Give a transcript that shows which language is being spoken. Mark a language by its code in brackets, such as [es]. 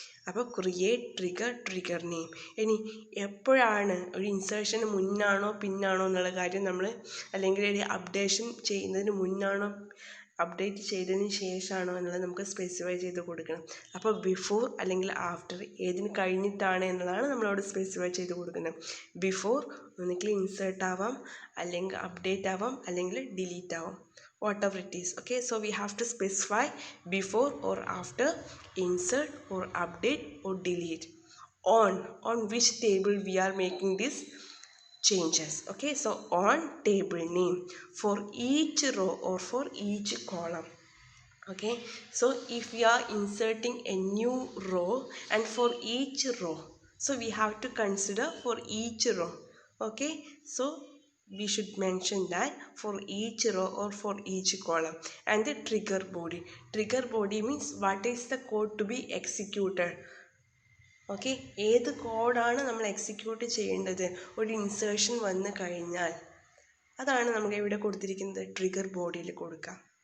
[ml] അപ്പോൾ create trigger name. ഇനി എപ്പോഴാണ് ഒരു ഇൻസേർഷന് മുന്നാണോ പിന്നാണോ എന്നുള്ള കാര്യം നമ്മൾ, അല്ലെങ്കിൽ ഒരു അപ്ഡേഷൻ ചെയ്യുന്നതിന് മുന്നാണോ അപ്ഡേറ്റ് ചെയ്തതിന് ശേഷമാണോ എന്നുള്ളത് നമുക്ക് സ്പെസിഫൈ ചെയ്ത് കൊടുക്കണം. അപ്പോൾ ബിഫോർ അല്ലെങ്കിൽ ആഫ്റ്റർ ഏതിന് കഴിഞ്ഞിട്ടാണ് എന്നുള്ളതാണ് നമ്മളവിടെ സ്പെസിഫൈ ചെയ്ത് കൊടുക്കുന്നത്. ബിഫോർ ഒന്നുകിൽ ഇൻസേർട്ട് ആവാം, അല്ലെങ്കിൽ അപ്ഡേറ്റ് ആവാം, അല്ലെങ്കിൽ ഡിലീറ്റ് ആവാം, [en] whatever it is. Okay, so we have to specify before or after, insert or update or delete, on which table we are making this changes. Okay, so on table name for each row or for each column. Okay, so if we are inserting a new row and for each row, so we have to consider for each row. Okay, so we should mention that for each row or for each column. And the trigger body means what is the code to be executed. [ml] Okay, ഏത് കോഡാണ് നമ്മൾ execute ചെയ്യേണ്ടത് ഒരു insertion വന്നു കഴിഞ്ഞാൽ, അതാണ് നമുക്ക് ഇവിടെ കൊടുത്തിരിക്കുന്നത് ട്രിഗർ ബോഡിയിൽ കൊടുക്കാം.